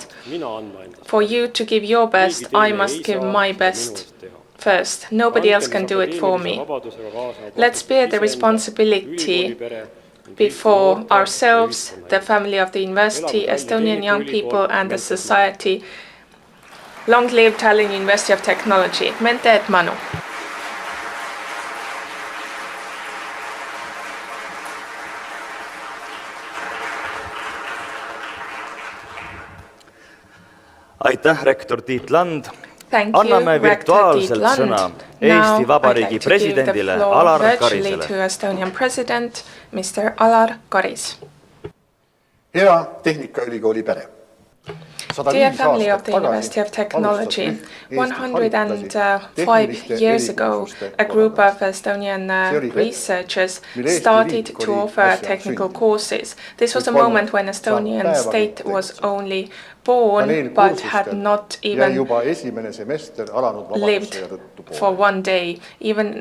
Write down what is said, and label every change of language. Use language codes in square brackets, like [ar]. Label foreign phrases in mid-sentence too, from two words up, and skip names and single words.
[en] For you to give your best, I must give my best first. Nobody else can do it for me. Let's bear the responsibility before ourselves, the family of the university, Estonian young people and the society. Long live Tallinn University of Technology. [la] Mente et Manu. [et] Aitäh, rektor Tiit Land. Anname virtuaalselt sõna Eesti Vabariigi presidendile Alar Karisele. [en] To Estonian President, Mr. Alar Karis. [et] Hea Tehnikaülikooli pere. [en] Dear family of the University of Technology, 105 years ago, a group of Estonian researchers started to offer technical courses. This was a moment when Estonian state was only born, but had not even lived for one day.